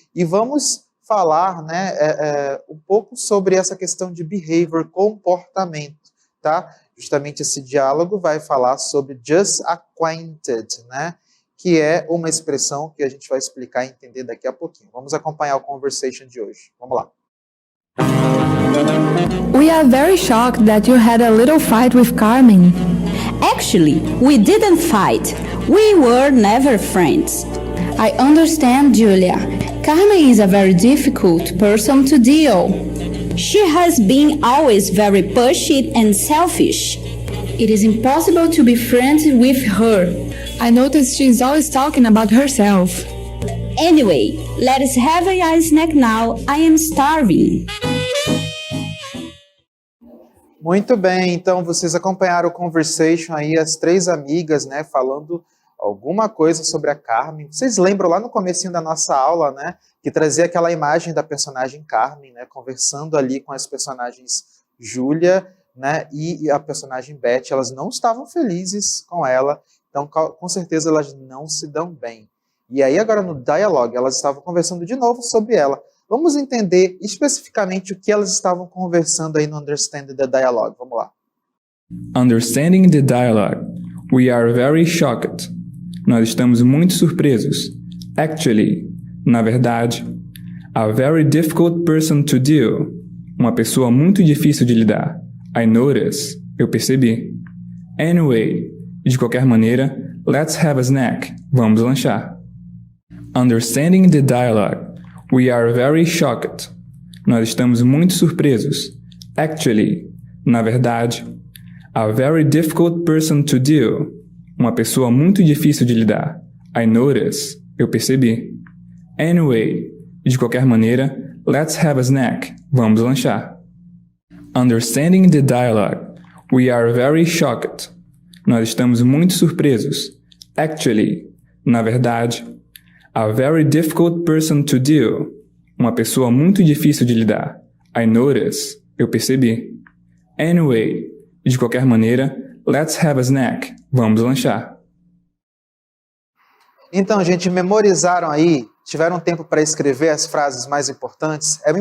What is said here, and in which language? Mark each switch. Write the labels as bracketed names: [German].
[Portuguese] E vamos falar, né, um pouco sobre essa questão de behavior, comportamento, tá? Justamente esse diálogo vai falar sobre [English] just acquainted, [Portuguese] né? Que é uma expressão que a gente vai explicar e entender daqui a pouquinho. Vamos acompanhar o conversation de hoje. Vamos lá. [English] We are very shocked that you had a little fight with Carmen. Actually, we didn't fight. We were never friends. I understand, Julia. Carmen is a very difficult person to deal. She has been always very pushy and selfish. It is impossible to be friends with her. I noticed she is always talking about herself. Anyway, let's have a snack now. I am starving. [Portuguese] Muito bem, então vocês acompanharam o conversation aí, as 3 amigas, né, falando alguma coisa sobre a Carmen. Vocês lembram lá no comecinho da nossa aula, né, que trazia aquela imagem da personagem Carmen, né, conversando ali com as personagens Júlia, né, e a personagem Beth. Elas não estavam felizes com ela, então com certeza elas não se dão bem. E aí agora no dialogue elas estavam conversando de novo sobre ela. Vamos entender especificamente o que elas estavam conversando aí no Understanding the Dialogue. Vamos lá. [English] Understanding the dialogue. We are very shocked. [Portuguese] Nós estamos muito surpresos. Actually, na verdade. [English] A very difficult person to deal. [Portuguese] Uma pessoa muito difícil de lidar. [English] I notice. [Portuguese] Eu percebi. [English] Anyway. [Portuguese] De qualquer maneira, [English] let's have a snack. [Portuguese] Vamos lanchar. [English] Understanding the dialogue. We are very shocked. [Portuguese] Nós estamos muito surpresos. Actually. Na verdade. [English] A very difficult person to deal. [Portuguese] Uma pessoa muito difícil de lidar. [English] I notice. [Portuguese] Eu percebi. [English] Anyway. [Portuguese] De qualquer maneira, [English] let's have a snack. [Portuguese] Vamos lanchar. [English] Understanding the dialogue. We are very shocked. [Portuguese] Nós estamos muito surpresos. Actually, na verdade. [English] A very difficult person to deal. [Portuguese] Uma pessoa muito difícil de lidar. [English] I notice. [Portuguese] Eu percebi. Anyway, de qualquer maneira, [English] let's have a snack. [Portuguese] Vamos lanchar. Então, gente, memorizaram aí? Tiveram tempo para escrever as frases mais importantes?